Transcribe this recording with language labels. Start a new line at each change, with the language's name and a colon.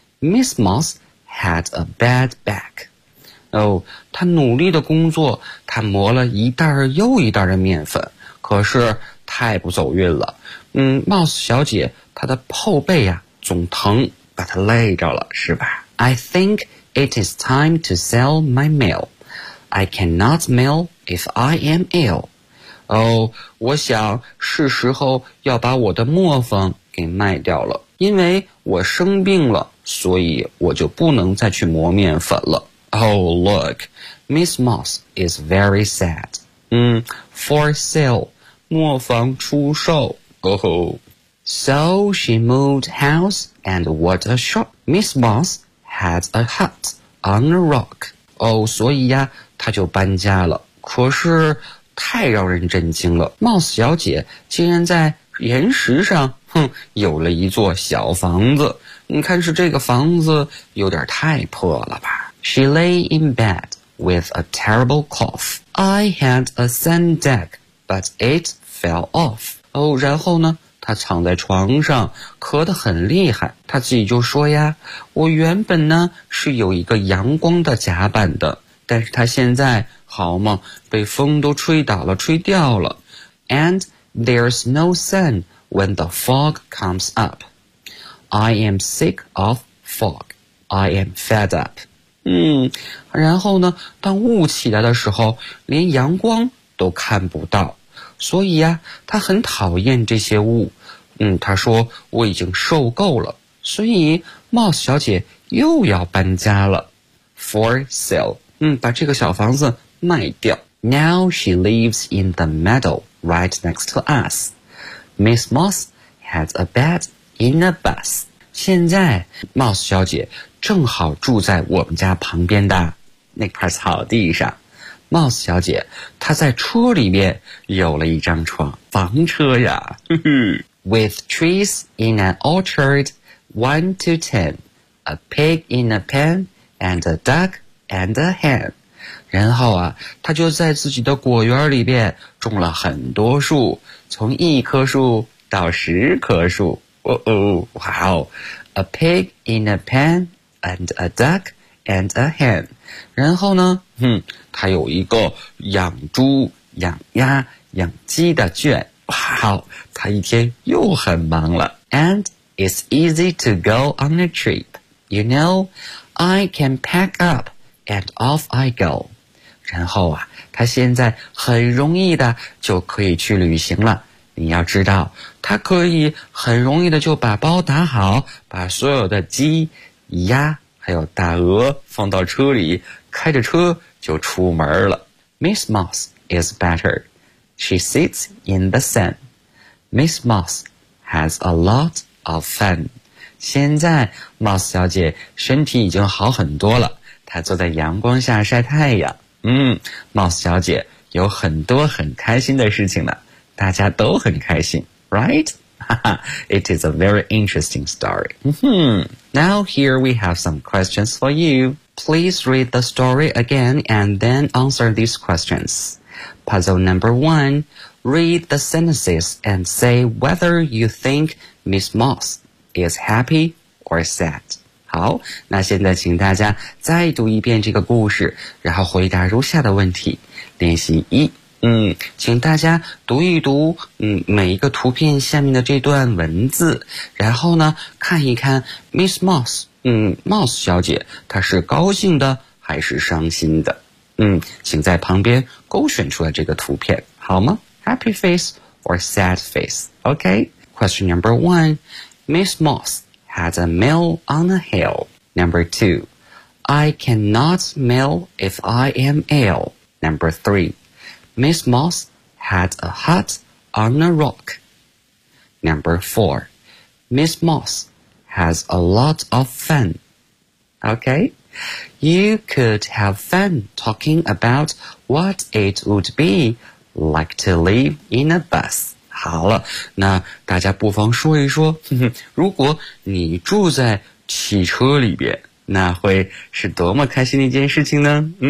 English: Miss Moss had a bad back.
Chinese: 哦，她努力的工作，她磨了一袋又一袋的面粉，可是太不走运了。 Moss 小姐，她的后背啊，总疼，把她累着了，是吧？
English: I think it is time to sell my mill. I cannot mill if I am ill.
Chinese: 哦，我想是时候要把我的磨坊给卖掉了，因为我生病了，所以我就不能再去磨面粉了。
English: Oh, look, Miss Moss is very sad. For sale,
Chinese: 磨坊出售。
English: So she moved house and what a shock. Miss Moss had a hut on a rock.
Chinese: 所以呀，她就搬家了。可是太让人震惊了。 Moss 小姐竟然在岩石上有了一座小房子，你看是这个房子有点太破了吧。
English: She lay in bed with a terrible cough. I had a sand deck, but it fell off.
Chinese: 然后呢，她躺在床上咳得很厉害，她自己就说呀，我原本呢是有一个阳光的甲板的，但是她现在好吗，被风都吹倒了，吹掉了。
English: And there's no sun when the fog comes up. I am sick of fog. I am fed up.
Chinese: 然后呢，当雾起来的时候，连阳光都看不到。所以啊，他很讨厌这些雾。他说我已经受够了。所以 ,Moss 小姐又要搬家了。
English: For sale,
Chinese: 把这个小房子卖掉。
English: Now she lives in the meadow right next to us. Miss Moss has a bed in a bus.
Chinese: 现在 Moss 小姐正好住在我们家旁边的那块草地上。 Moss 小姐她在车里面有了一张床，房车呀。
English: With trees in an orchard, 1 to 10, a pig in a pen, and a duck and a hen.
Chinese: 然后啊，她就在自己的果园里面种了很多树，从一棵树到十棵树。
English: A pig in a pen and a duck and a hen.
Chinese: 然后呢，她有一个养猪、养鸭、养鸡的圈。 Wow, 他一天又很忙了。
English: And it's easy to go on a trip. You know, I can pack up and off I go.
Chinese: 然后啊，他现在很容易的就可以去旅行了。你要知道，他可以很容易的就把包打好，把所有的鸡、鸭还有大鹅放到车里，开着车就出门了。
English: Miss Moss is better. She sits in the sun. Miss Moss has a lot of fun.
Chinese: 现在 Moss 小姐身体已经好很多了，她坐在阳光下晒太阳。 Moss 小姐有很多很开心的事情呢，大家都很开心，
English: right? It is a very interesting story. Now here we have some questions for you. Please read the story again and then answer these questions. Puzzle number one, read the sentences and say whether you think Miss Moss is happy or sad.
Chinese: 好，那现在请大家再读一遍这个故事，然后回答如下的问题。练习一，请大家读一读，每一个图片下面的这段文字，然后呢，看一看 Miss Moss, Moss 小姐，她是高兴的还是伤心的？请在旁边勾选出来这个图片，好吗？
English: Happy face or sad face? Okay. Question number one. Miss Moss has a mill on a hill. Number two. I cannot mill if I am ill. Number three. Miss Moss had a hut on a rock. Number four. Miss Moss has a lot of fun. Okay. You could have fun talking about what it would be like to live in a bus.
Chinese: 好了，那大家不妨说一说，如果你住在汽车里边，那会是多么开心的一件事情呢？